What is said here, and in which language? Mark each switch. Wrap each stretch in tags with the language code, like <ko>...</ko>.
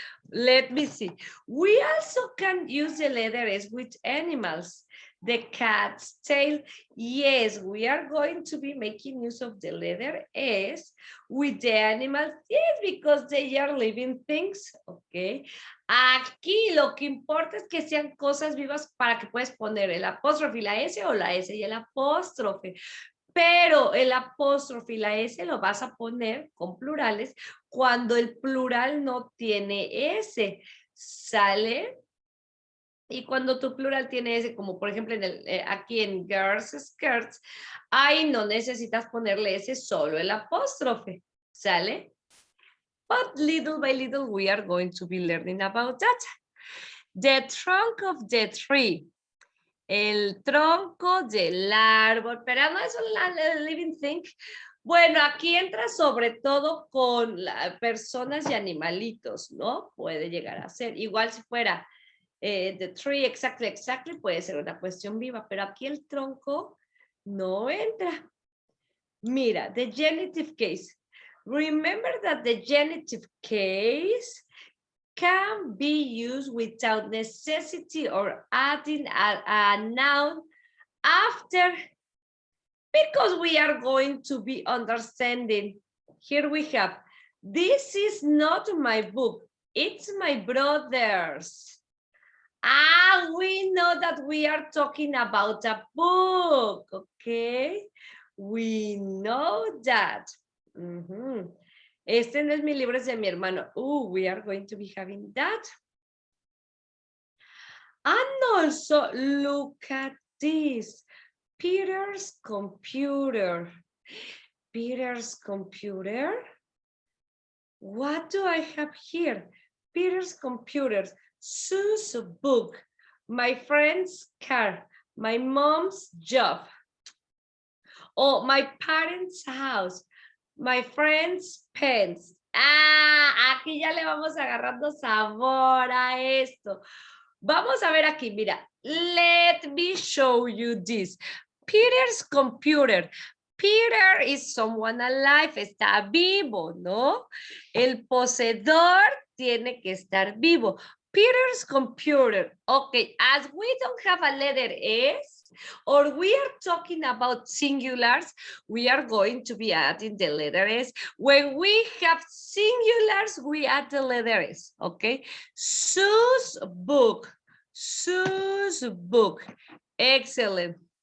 <en>Let me see. We also can use the letter S with animals. The cat's tail. Yes, we are going to be making use of the letter S with the animals. Yes, because they are living things. Okay.</en> <es>Aquí lo que importa es que sean cosas vivas para que puedas poner el apóstrofe y la S o la S y el apóstrofe. Pero el apóstrofe y la S lo vas a poner con plurales cuando el plural no tiene S. ¿Sale? Y cuando tu plural tiene S, como por ejemplo aquí en girls skirts, ahí no necesitas ponerle S, solo el apóstrofe. ¿Sale?</es> <en>But little by little we are going to be learning about that. The trunk of the tree.</en> <es>El tronco del árbol, pero no es un</es> <en>living thing.</en> <es>Bueno, aquí entra sobre todo con personas y animalitos, ¿no? Puede llegar a ser. Igual si fuera</es> <en>the tree, exactly,</en> <es>puede ser una cuestión viva, pero aquí el tronco no entra. Mira,</es> <en>the genitive case. Remember that the genitive case can be used without necessity or adding a noun after, because we are going to be understanding. Here we have, this is not my book, it's my brother's. We know that we are talking about a book, okay? We know that.</en> <es>Este no es mi libro, es de mi hermano.</es> <en>We are going to be having that. And also, look at this. Peter's computer. Peter's computer. What do I have here? Peter's computer. Sue's book. My friend's car. My mom's job. Oh, my parents' house. My friend's pens.</en> <es>Aquí ya le vamos agarrando sabor a esto. Vamos a ver aquí, mira.</es> <en>Let me show you this. Peter's computer. Peter is someone alive,</en> <es>está vivo, ¿no? El poseedor tiene que estar vivo.</es> <en>Peter's computer. Okay, as we don't have a letter S, or we are talking about singulars, we are going to be adding the letter S. When we have singulars, we add the letter S, okay? Sue's book. Sue's book. Excellent.</en>